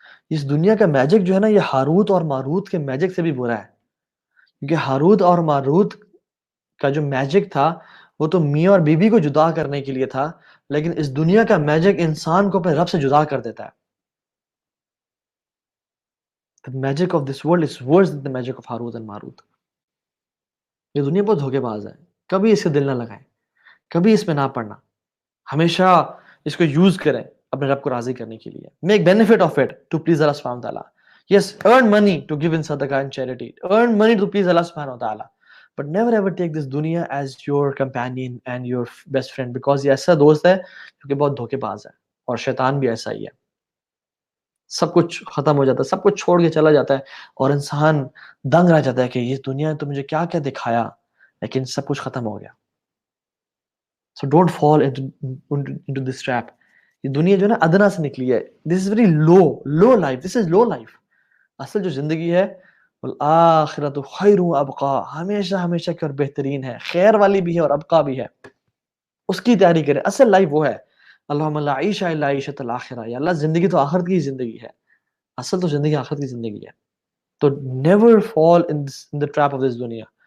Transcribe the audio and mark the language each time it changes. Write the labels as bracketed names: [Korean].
[Urdu] اس دنیا کا میجک جو ہے نا، یہ ہاروت اور ماروت کے میجک سے بھی برا ہے. کیونکہ ہاروت اور ماروت کا جو میجک تھا وہ تو میاں اور بیوی کو جدا کرنے کے لیے تھا، لیکن اس دنیا کا میجک انسان کو اپنے رب سے جدا کر دیتا ہے. [English] The magic of this world is worse than the magic of Harut and Marut. [Urdu] یہ دنیا بہت دھوکے باز ہے. کبھی اس سے دل نہ لگائیں، کبھی اس میں نہ پڑنا. ہمیشہ اس کو یوز کریں اپنے رب کو راضی کرنے کے لیے. [English] Make benefit of it to please Allah سبحانہ وتعالی. Yes, earn money to give in sadaqah and charity. Earn money to please Allah subhanahu wa ta'ala. But never ever take this dunya as your companion and your best friend, because [Urdu] یہ ایسا دوست ہے جو کہ بہت دھوکے باز ہے، اور شیطان بھی ایسا ہی ہے. سب کچھ ختم ہو جاتا ہے، سب کچھ چھوڑ کے چلا جاتا ہے، اور انسان دنگ رہ جاتا ہے کہ یہ دنیا نے تو مجھے کیا کیا دکھایا، لیکن سب کچھ ختم ہو گیا. [English] So don't fall into this trap. [Urdu] یہ دنیا جو ہے نا ادنا سے نکلی ہے. [English] This is very low life. This is low life. [Urdu] اصل جو زندگی ہے [Arabic] والآخرۃ خیر و ابقا، [Urdu] ہمیشہ ہمیشہ کی اور بہترین ہے، خیر والی بھی ہے اور ابقا بھی ہے. اس کی تیاری کریں. اصل لائف وہ ہے. [Arabic] اللہم لا عیش الا عیشۃ الاخرہ. [Urdu] یا اللہ، زندگی تو آخرت کی زندگی ہے، اصل تو زندگی آخرت کی زندگی ہے. [English] تو never fall in the trap of this دنیا.